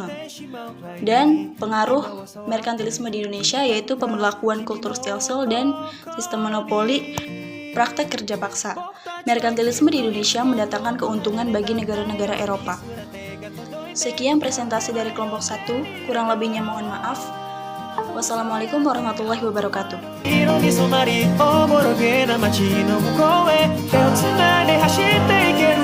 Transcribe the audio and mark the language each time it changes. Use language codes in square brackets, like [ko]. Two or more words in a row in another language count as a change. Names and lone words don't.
[id] Dan pengaruh merkantilisme di Indonesia yaitu pemberlakuan kultur stelsel dan sistem monopoli, praktek kerja paksa. Merkantilisme di Indonesia mendatangkan keuntungan bagi negara-negara Eropa. Sekian presentasi dari kelompok 1, kurang lebihnya mohon maaf. [ar] والسلام عليكم ورحمة الله وبركاته. [ja] 色に染まりおぼろげな街の向こうへ手をつないで走っていく